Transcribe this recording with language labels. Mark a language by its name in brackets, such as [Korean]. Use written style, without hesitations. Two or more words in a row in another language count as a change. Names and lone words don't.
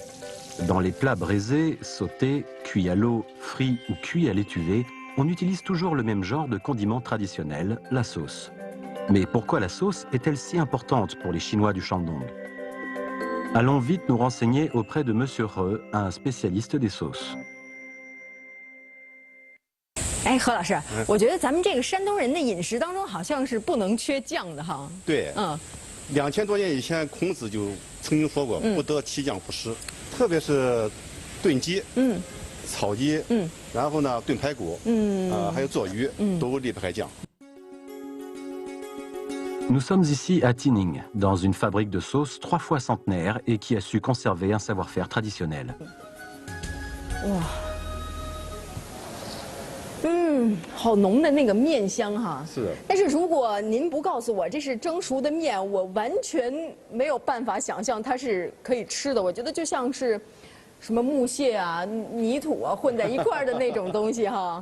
[French] Dans les plats braisés, sautés, cuits à l'eau, frits ou cuits à l'étuvée, on utilise toujours le même genre de condiment traditionnel, la sauce. Mais pourquoi la sauce est-elle si importante pour les Chinois du Shandong? Allons vite nous renseigner auprès de Monsieur He, un spécialiste des sauces. [Chinese] 哎，何老师，我觉得咱们这个山东人的饮食当中好像是不能缺酱的哈。对，2000多年以前，孔子就曾经说过，不得其酱不食。特别是炖鸡，炒鸡，然后呢炖排骨，还有做鱼，都离不开酱。 [French] Nous sommes ici à Tining, dans une fabrique de sauces 3 fois centenaire et qui a su conserver un savoir-faire traditionnel. [Chinese] 哇，好浓的那个面香哈。是的。但是如果您不告诉我这是蒸熟的面，我完全没有办法想象它是可以吃的。我觉得就像是什么木屑啊、泥土啊混在一块儿的那种东西哈。